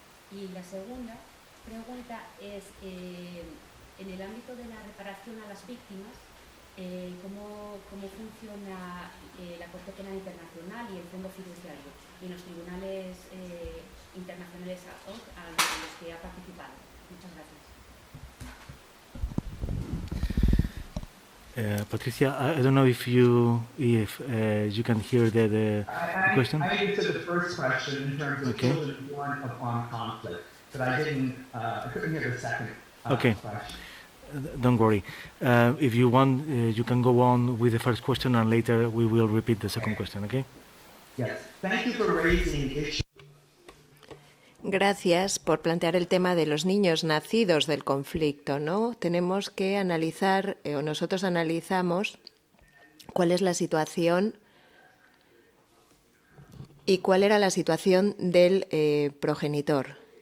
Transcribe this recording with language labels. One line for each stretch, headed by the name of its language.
Spanish: Y la segunda pregunta es, en el ámbito de la reparación a las víctimas, ¿cómo funciona la Corte Penal Internacional y el Fondo Fiduciario y los tribunales internacionales a los que ha participado? Muchas gracias.
English: Patricia, I don't know if you can hear the question. I answered the first question in terms of children born upon conflict, but I couldn't hear the second question. Don't worry. If you want, you can go on with the first question, and later we will repeat the second question. Okay? Yes. Thank you for raising issues.
Spanish: Gracias por plantear el tema de los niños nacidos del conflicto, ¿no? Tenemos que analizar, o nosotros analizamos, cuál es la situación y cuál era la situación del progenitor.